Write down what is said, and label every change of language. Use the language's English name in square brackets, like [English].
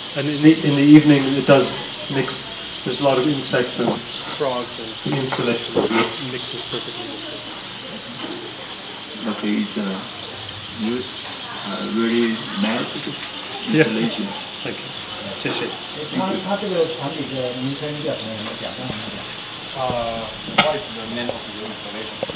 [English] And in the evening it does mix. There's a lot of insects and frogs, and the installation mixes perfectly with it. Okay, it's really nice installation. Thank you. [Chinese] 谢谢。它这个产品的名称叫什么？有没有讲？让我们讲。 [English] What is the name of your installation?